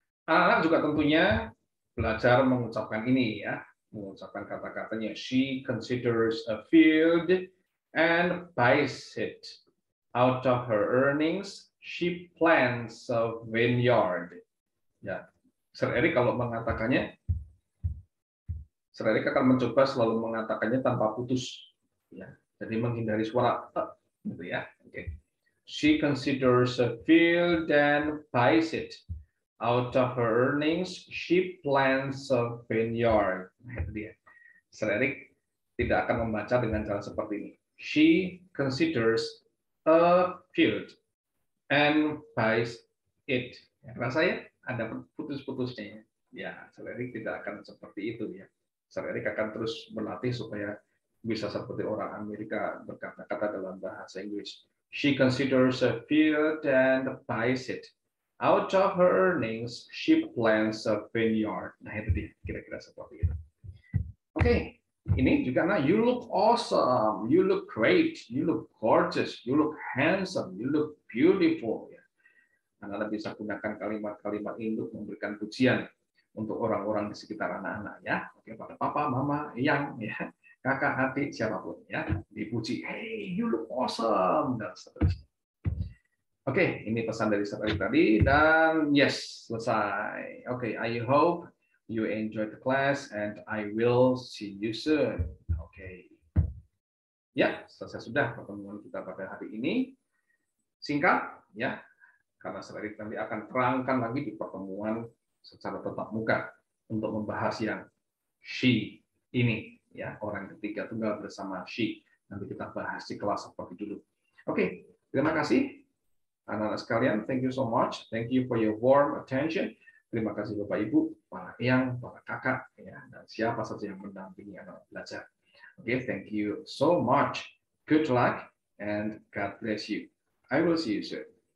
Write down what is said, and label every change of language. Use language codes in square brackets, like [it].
[id] Anak-anak juga tentunya belajar mengucapkan ini ya, mengucapkan kata-katanya. [en] She considers a field and buys it. Out of her earnings, she plants a vineyard. [id] Ya, Sir Erik kalau mengatakannya, Sir Erik akan mencoba selalu mengatakannya tanpa putus. Ya, jadi menghindari suara gitu ya. Oke. [en] She considers a field and buys it. Out of her earnings, she plants a vineyard. [id] Nah, itu dia. Sir Erik tidak akan membaca dengan cara seperti ini. [en] She considers a field and buys it. [id] Ya, rasanya ada putus-putusnya. Ya, Sir Erik tidak akan seperti itu ya. Sir Erik akan terus berlatih supaya bisa seperti orang Amerika berkata-kata dalam bahasa Inggris. [en] She considers a field and buys it. Out of her earnings, she plants a vineyard. [id] Nah, itu dia, kira-kira seperti itu. Oke, ini juga, nah, [en] you look awesome, you look great, you look gorgeous, you look handsome, you look beautiful. Ya. [id] Anda bisa gunakan kalimat-kalimat ini untuk memberikan pujian untuk orang-orang di sekitar anak-anak ya. Oke, pada papa, mama, yang ya, kakak, adik, siapapun ya, dipuji. [en] Hey, you look awesome [id] dan seterusnya. Oke, ini pesan dari Sir Erik tadi dan yes, selesai. [en] Oke, I hope you enjoy the class and I will see you soon. Oke. [id] Ya, selesai sudah pertemuan kita pada hari ini. Singkat, ya, karena Sir nanti akan terangkan lagi di pertemuan secara tatap muka untuk membahas yang she ini, ya, orang ketiga tunggal bersama she. Nanti kita bahas di kelas seperti dulu. Oke, terima kasih anak-anak sekalian. [en] Thank you so much. Thank you for your warm attention. [id] Terima kasih Bapak Ibu, para eyang, para kakak, ya, dan siapa saja yang mendampingi anak belajar. [en] Okay, thank you so much. Good luck and God bless you. I will see you soon.